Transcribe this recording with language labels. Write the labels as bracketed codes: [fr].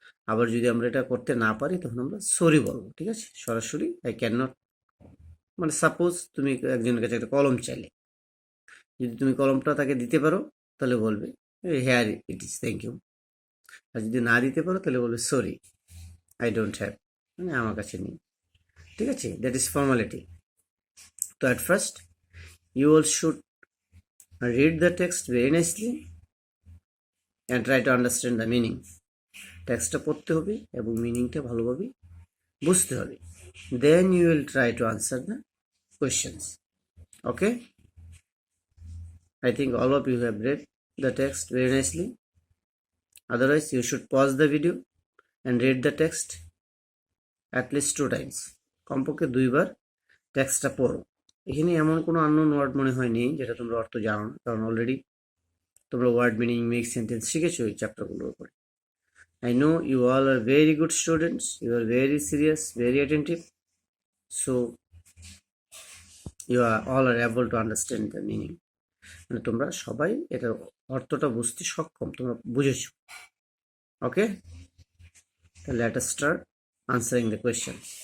[bn] আবার যদি আমরা এটা করতে না পারি তখন আমরা সরি বলবো, ঠিক আছে? সরাসরি [en] I can not, [bn] মানে সাপোজ তুমি একজনের কাছে একটা কলম চাইলে, যদি তুমি কলমটা তাকে দিতে পারো তাহলে বলবে [en] Here it is, thank you. [bn] আর যদি না দিতে পারো তাহলে বলবে [en] sorry, I don't have, [bn] মানে আমার কাছে নেই, ঠিক আছে? [en] That is formality. [bn] তো [en] At first you all should read the text very nicely and try to understand the meaning. [bn] টেক্সটটা পড়তে হবে এবং মিনিংটা ভালোভাবে বুঝতে হবে। [en] Then you will try to answer the questions. Okay? I think all of you have read the text very nicely. Otherwise, you should pause the video and read the text at least 2 times. [bn] কমপক্ষে 2বার টেক্সটটা পড়ো। এখানে এমন কোনো unknown word মনে হয় নেই যেটা তোমরা অর্থ জানো না, কারণ অলরেডি তোমরা ওয়ার্ড মিনিং, মেক সেন্টেন্স শিখেছো এই চ্যাপ্টারগুলোর উপরে। [en] I know you all are very good students. You are very serious, very attentive. So you are all are able to understand the meaning. [bn] মানে তোমরা সবাই এটা অর্থটা বুঝতে সক্ষম, তোমরা বুঝেছো। [en] okay, [bn] তাহলে [en] let us start answering the question.